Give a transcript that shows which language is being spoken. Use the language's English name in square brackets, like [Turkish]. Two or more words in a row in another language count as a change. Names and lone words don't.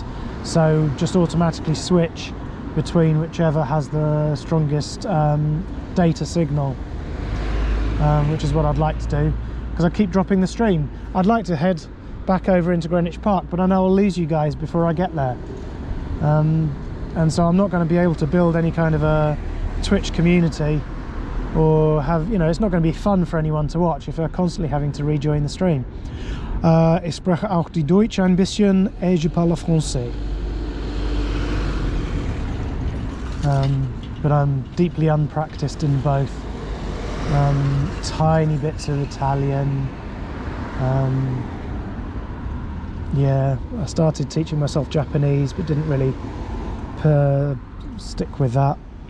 [English] So just automatically switch between whichever has the strongest data signal, which is what I'd like to do, because I keep dropping the stream. I'd like to head back over into Greenwich Park, but I know I'll lose you guys before I get there. And so I'm not going to be able to build any kind of a Twitch community, or have, you know, it's not going to be fun for anyone to watch if they're constantly having to rejoin the stream. [German] Ich spreche auch die Deutsch ein bisschen [French] et je parle français. [English] But I'm deeply unpracticed in both. Tiny bits of Italian. Yeah, I started teaching myself Japanese, but didn't really stick with that.